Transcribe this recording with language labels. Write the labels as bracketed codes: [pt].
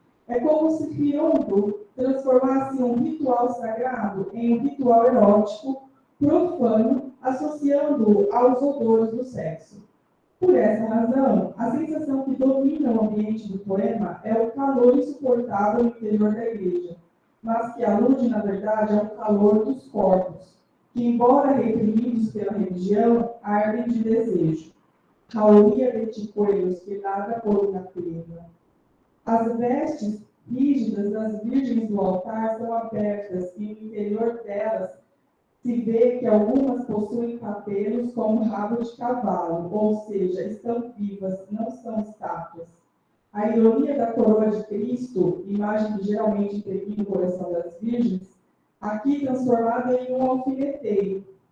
[pt] É como se Fiondo transformasse um ritual sagrado em um ritual erótico, profano, associando-o aos odores do sexo. Por essa razão, a sensação que domina o ambiente do poema é o calor insuportável no interior da igreja, mas que alude, na verdade, ao calor dos corpos, que, embora reprimidos pela religião, ardem de desejo. [es] Jauría de chicuelos que ladra por una perra. [pt] As vestes rígidas das virgens do altar são abertas e no interior delas se vê que algumas possuem cabelos como rabo de cavalo, ou seja, estão vivas, não são estátuas. A ironia da coroa de Cristo, imagem que geralmente impregna o coração das virgens, aqui transformada em um alfineteiro.